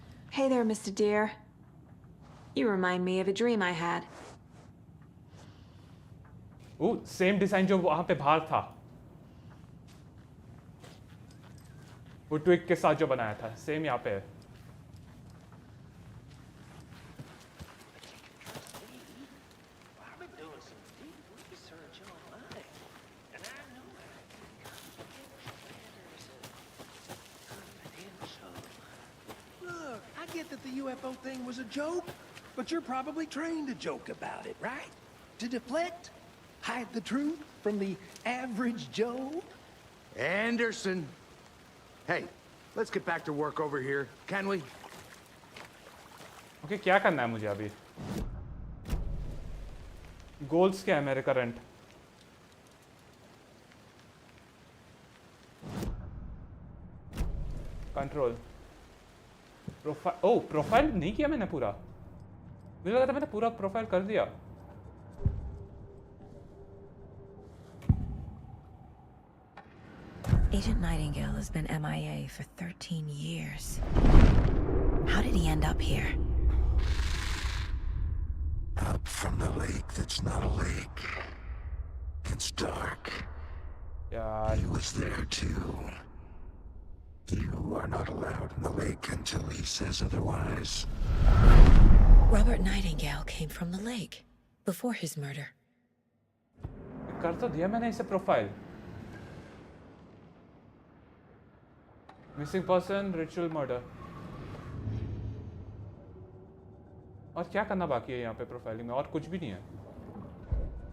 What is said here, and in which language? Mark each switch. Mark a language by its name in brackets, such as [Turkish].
[English] Hey there, Mr. Deer. You remind me of a dream I had. [Hindi] O same design जो वहां पे बाहर था, वो ट्विग के साथ जो बनाया था, सेम यहाँ पे है. [English] I've been doing some deep research online, and I know I confidential. Look, I get that the UFO thing was a joke, but you're probably trained to joke about it, right? To deflect? Hide the truth from the average Joe? Anderson! Hey, let's get back to work over here, can we? [Hindi] Okay क्या करना है मुझे अभी? Goals क्या है मेरे current? Control profile. ओ profile नहीं किया मैंने पूरा. मुझे लगा था मैंने पूरा प्रोफाइल कर दिया. [English] Agent Nightingale has been MIA for 13 years. How did he end up here? Up from the lake that's not a lake. It's dark. [Hindi] यार [English] He was there too. You are not allowed in the lake until he says otherwise. Robert Nightingale came from the lake before his murder. [Hindi] कर तो दिया मैंने इसे profile. Missing person, ritual murder. और क्या करना बाकी है यहाँ पे प्रोफाइलिंग में? और कुछ भी नहीं है.